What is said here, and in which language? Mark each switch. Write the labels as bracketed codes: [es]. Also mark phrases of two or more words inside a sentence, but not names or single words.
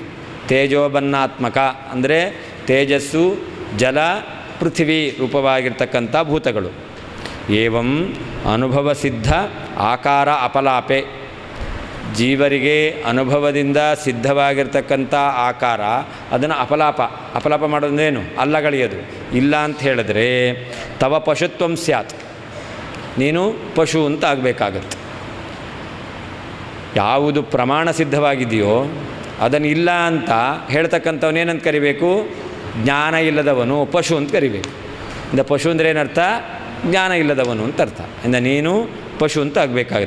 [kn] ತೇಜೋಬನ್ನಾತ್ಮಕ ಅಂದರೆ ತೇಜಸ್ಸು, ಜಲ, ಪೃಥ್ವಿ ರೂಪವಾಗಿರ್ತಕ್ಕಂಥ ಭೂತಗಳು. [sa] ಏವಂ ಅನುಭವ ಸಿದ್ಧ ಆಕಾರ ಅಪಲಾಪೆ, [kn] ಜೀವರಿಗೆ ಅನುಭವದಿಂದ ಸಿದ್ಧವಾಗಿರ್ತಕ್ಕಂಥ ಆಕಾರ ಅದನ್ನು ಅಪಲಾಪ ಮಾಡೋದೇನು? ಅಲ್ಲಗಳೆಯೋದು. ಇಲ್ಲ ಅಂತ ಹೇಳಿದ್ರೆ [sa] ತವ ಪಶುತ್ವಂ ಸ್ಯಾತ್, [kn] ನೀನು ಪಶು ಅಂತ ಆಗಬೇಕಾಗತ್ತೆ. ಯಾವುದು ಪ್ರಮಾಣ ಸಿದ್ಧವಾಗಿದೆಯೋ ಅದನ್ನು ಇಲ್ಲ ಅಂತ ಹೇಳ್ತಕ್ಕಂಥವನೇನಂತ ಕರಿಬೇಕು? ಜ್ಞಾನ ಇಲ್ಲದವನು ಪಶು ಅಂತ ಕರಿಬೇಕು. ಇಂದ ಪಶು ಅಂದರೆ ಏನರ್ಥ? ಜ್ಞಾನ ಇಲ್ಲದವನು ಅಂತ ಅರ್ಥ. ಇಂದ ನೀನು ಪಶು ಅಂತ ಆಗಬೇಕಾಗುತ್ತೆ.